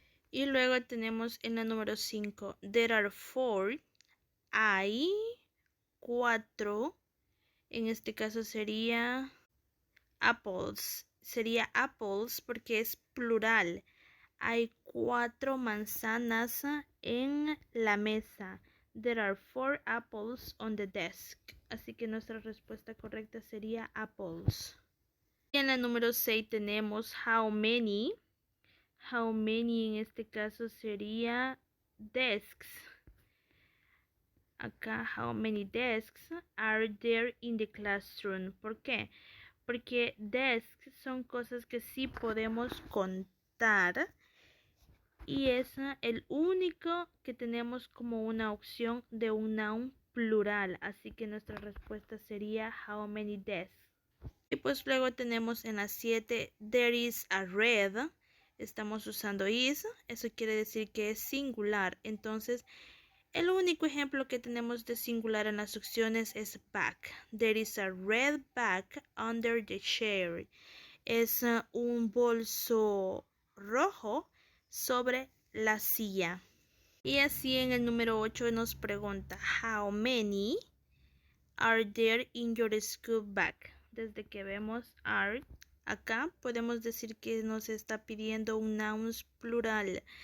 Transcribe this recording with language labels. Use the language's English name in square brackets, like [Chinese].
[Spanish] Y luego tenemos en la número 5, [English] there are 4. [Spanish] Hay 4. En este caso sería apples. Sería apples porque es plural. Hay 4 manzanas en la mesa. [English] There are 4 apples on the desk. [Spanish] Así que nuestra respuesta correcta sería apples. Y en la número 6 tenemos [English] how many. [Spanish] How many en este caso sería desks. [English] Acá, how many desks are there in the classroom? [Spanish] ¿Por qué? Porque desks son cosas que sí podemos contar y es el único que tenemos como una opción de un noun plural. Así que nuestra respuesta sería [English] how many desks. [Spanish] Y pues luego tenemos en la 7, [English] there is a red. [Spanish] Estamos usando is, eso quiere decir que es singular. Entonces, el único ejemplo que tenemos de singular en las opciones es bag. [English] There is a red bag under the chair. [Spanish] Es un bolso rojo sobre la silla. Y así en el número 8 nos pregunta, [English] how many are there in your school bag? [Spanish] Desde que vemos are, acá podemos decir que nos está pidiendo un nouns plural.